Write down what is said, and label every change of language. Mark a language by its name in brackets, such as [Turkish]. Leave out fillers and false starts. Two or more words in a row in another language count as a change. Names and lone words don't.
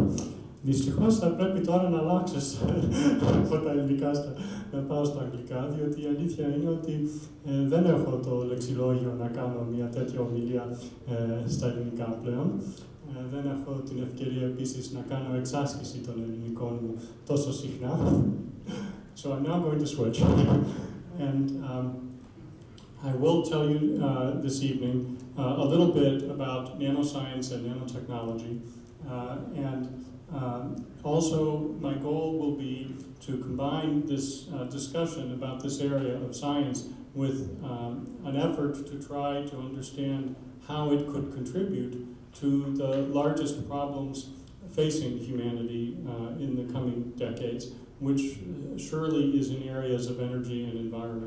[Greek] Δυστυχώς θα πρέπει τώρα να αλλάξω από τα ελληνικά να πάω στα αγγλικά, διότι η αλήθεια είναι ότι δεν έχω το λεξιλόγιο να κάνω μια τέτοια ομιλία στα ελληνικά πλέον. Δεν έχω την ευκαιρία επίσης να κάνω εξάσκηση των ελληνικών μου τόσο συχνά. [English] So I'm now going to switch. And I will tell you this evening a little bit about nanoscience and nanotechnology. Also, my goal will be to combine this discussion about this area of science with an effort to try to understand how it could contribute to the largest problems facing humanity in the coming decades, which surely is in areas of energy and environment.